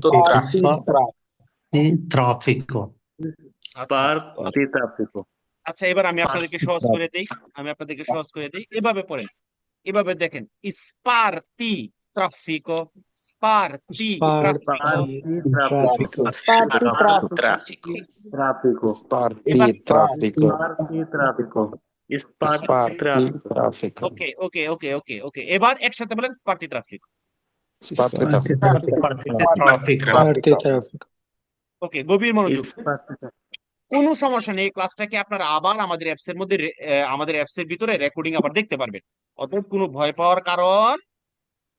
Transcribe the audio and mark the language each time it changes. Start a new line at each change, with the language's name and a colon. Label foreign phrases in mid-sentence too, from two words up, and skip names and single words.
Bangla: আচ্ছা, Traffico. আচ্ছা, এবার আমি আপনাদেরকে সহজ করে দেই, এভাবে পড়েন, এভাবে দেখেন,
Italian: sparti traffico, sparti traffico.
Bangla: ট্রাফিকো Traffico. Sparti এবার traffico Traffico.
Italian: Sparti traffico
Bangla: ওকে ওকে ওকে ওকে ওকে, এবার একসাথে বলেন
Italian: sparti traffic. Sparti traffico sparti traffic
Bangla: ওকে, গভীর মনোযোগ। কোনো সমস্যা নেই, ক্লাসটাকে আপনারা আবার আমাদের অ্যাপস এর মধ্যে আমাদের অ্যাপস এর ভিতরে রেকর্ডিং আবার দেখতে পারবেন, অতএব কোনো ভয় পাওয়ার কারণ